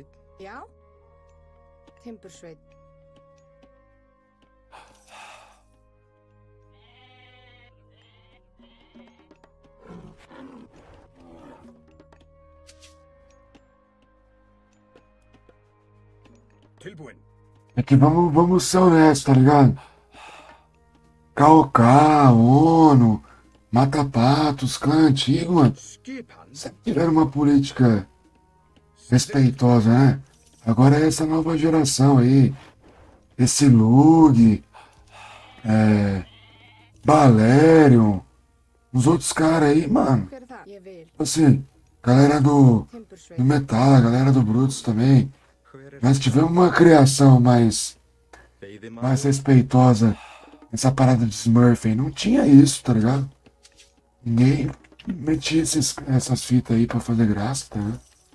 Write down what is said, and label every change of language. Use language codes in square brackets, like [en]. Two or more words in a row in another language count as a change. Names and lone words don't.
[is] Já. Timbursveit. Tilbúin. [pt] É que vamos ser honestos, tá ligado? KOK, ONU, Mata Patos, clã antigo, mano. [is] Skipan. [pt] Sempre tiveram uma política respeitosa, né? Agora é essa nova geração aí. Esse Lug, Balerion, os outros caras aí, mano. [is] Hver er það? Ég vil. [pt] Assim, galera do [is] Timbursveit. [pt] Metal, a galera do Brutus também. [is] Hver [pt] Nós tivemos uma criação mais [is] Veiðimaður. [pt] respeitosa. Essa parada de Smurf aí. Não tinha isso, tá ligado? Ninguém metia essas fitas aí pra fazer graça, tá ligado?